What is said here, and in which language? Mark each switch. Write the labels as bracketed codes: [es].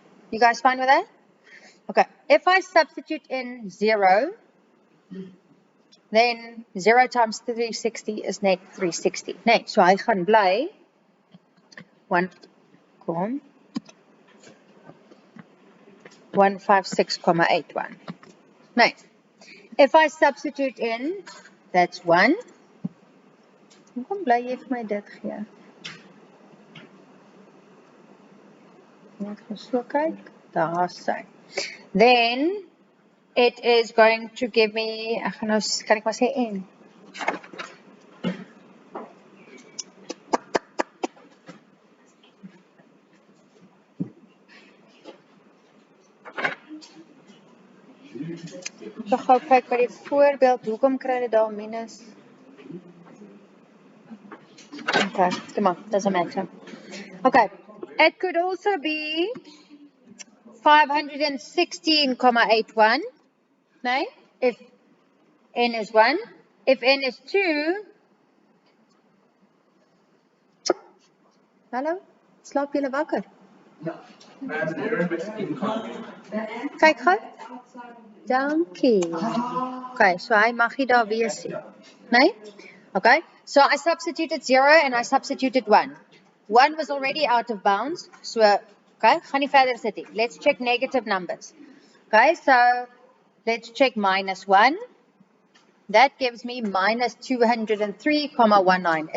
[en] You guys fine with that? Okay, if I substitute in 0, then 0 times 360 is net 360. [af] Nee, so hy gaan bly 156,81. [en] Nee, if I substitute in, that's 1. [af] Hoekom bly jy vir my dit gee? Net so kyk, daar sy. [en] Then it is going to give me, [af] ek gaan nou, kan ek maar sê n. So gou kyk by die voorbeeld, hoekom kry jy daar minus? [en] Okay, come on, doesn't matter. Okay, it could also be 516,81, [af] nee, [en] if n is 1. If n is 2, [af] hallo, slaap julle wakker? Kyk gou. Dankie. Okay, so hy mag nie daar wees nie. Nee? [en] Okay, so I substituted 0 and I substituted 1. 1 was already out of bounds, so, okay, [af] gaan nie verder sit nie. [en] Let's check negative numbers. Okay, so let's check minus 1. That gives me minus 203,19.